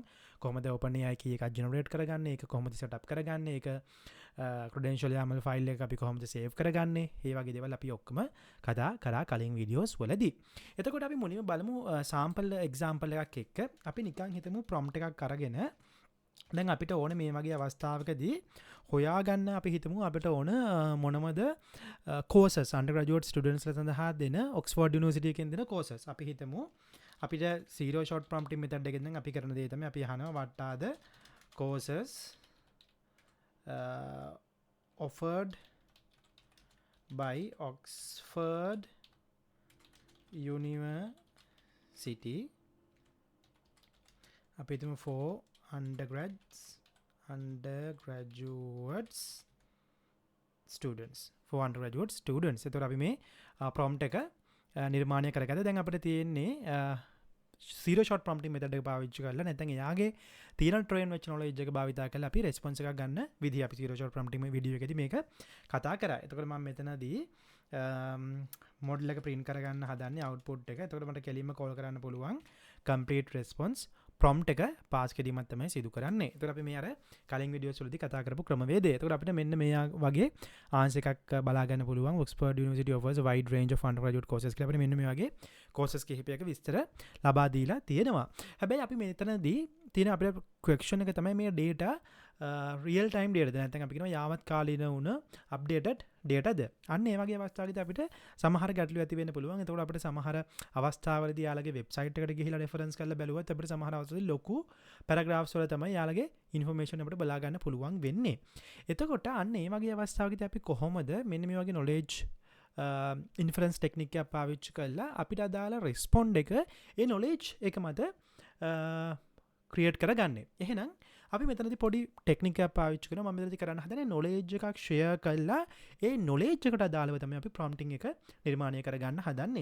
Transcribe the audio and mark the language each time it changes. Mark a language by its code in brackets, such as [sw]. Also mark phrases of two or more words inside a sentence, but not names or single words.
[si] කොහොමද OpenAI key එකක් generate කරගන්නේ, ඒක කොහොමද setup කරගන්නේ, ඒක [en] credential YAML file [si] එක අපි කොහොමද save කරගන්නේ, මේ වගේ දේවල් අපි ඔක්කොම කතා කරා කලින් වීඩියෝස් වලදී. එතකොට අපි මුලින්ම බලමු [en] sample example [si] එකක් එක්ක. අපි නිකන් හිතමු prompt එකක් අරගෙන දැන් අපිට ඕන මේ වගේ අවස්ථාවකදී හොයාගන්න අපි හිතමු අපිට ඕන මොනවද [en] courses undergraduate students [si] ලා සඳහා දෙන Oxford University එකෙන් දෙන courses. අපි හිතමු අපිට [en] zero short prompting method [si] එකෙන් දැන් අපි කරන දේ තමයි අපි අහනවා [en] what are the courses offered by Oxford university [si] අපි හිතමු [en] for undergraduates students for undergraduate students. [si] එතකොට අපි මේ prompt එක නිර්මාණය කරගත්තා. දැන් අපිට තියෙන්නේ [en] zero shot prompting method [si] එක පාවිච්චි කරලා නැත්නම් එයාගේ තියෙන train වෙච්ච knowledge එක භාවිතා කරලා අපි response එකක් ගන්න විදිහ අපි [en] zero shot prompting [si] මේ වීඩියෝ එකේදී මේක කතා කරා. එතකොට මම මෙතනදී model එක print කරගන්න හදන්නේ output එක. එතකොට මට කෙලින්ම call කරන්න පුළුවන් [en] complete response prompt [si] එක pass කිරීමක් තමයි සිදු කරන්නේ. එතකොට අපි මේ අර කලින් වීඩියෝස් වලදී කතා කරපු ක්‍රමවේදය. එතකොට අපිට මෙන්න මේ වගේ answer එකක් බලා ගන්න පුළුවන්. [en] Oxford University offers a wide range of undergraduate courses [si] කියලා අපිට මෙන්න මේ වගේ courses කිහිපයක විස්තර ලබා දීලා තියෙනවා. හැබැයි අපි මෙතනදී තියෙන අපේ question එක තමයි මේ data [en] real time data [si] ද නැත්නම් අපි කියනවා යාවත් කාලීන වුණ [en] updated data [si] ද. අන්න ඒ වගේ අවස්ථාවකදී අපිට සමහර ගැටලු ඇති වෙන්න පුළුවන්. එතකොට අපිට සමහර අවස්ථාවලදී යාළගේ වෙබ්සයිට් එකට ගිහිලා reference කරලා බැලුවත් අපිට සමහර අවස්ථාවලදී ලොකු paragraphs වල තමයි යාළගේ information අපිට බලා ගන්න පුළුවන් වෙන්නේ. එතකොට අන්න ඒ වගේ අවස්ථාවකදී අපි කොහොමද මෙන්න මේ වගේ [en] knowledge inference technique [si] එක පාවිච්චි කරලා අපිට අදාළ respond එක ඒ knowledge එක මත create කරගන්නේ. එහෙනම් අපි මෙතනදී පොඩි ටෙක්නික් එකක් පාවිච්චි කරනවා. මම මෙතනදී කරන්න හදන්නේ knowledge එකක් share කරලා ඒ knowledge එකට අදාළව තමයි අපි prompting එක නිර්මාණය කරගන්න හදන්නේ.